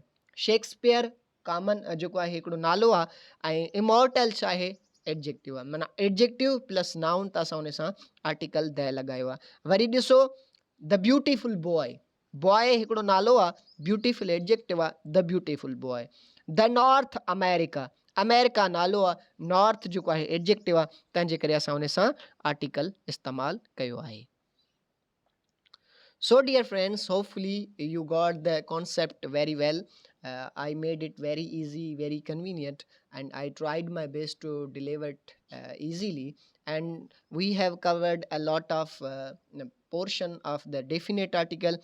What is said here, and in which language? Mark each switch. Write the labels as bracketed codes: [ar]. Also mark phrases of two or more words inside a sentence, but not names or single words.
[sd] शेक्सपियर कॉमन जेको आहे हिकिड़ो नालो आहे ऐं इमोर्टल छा आहे? एडजेक्टिव आहे. माना [en] adjective plus noun, [sd] त असां उन सां [en] article the [sd] लॻायो आहे. वरी ॾिसो [en] the beautiful boy. [sd] बॉय हिकिड़ो नालो आहे, [en] beautiful adjective [sd] आहे, [en] the beautiful boy. the North America. [sd] अमेरिका नालो आहे, नॉर्थ जेको आहे एडजेक्टिव आहे, तंहिंजे करे असां उन सां आर्टिकल इस्तेमालु कयो आहे. [en] So dear friends, hopefully you got the concept very well. I made it very easy, very convenient, and I tried my best to deliver it easily. And we have covered a lot of portion of the definite article.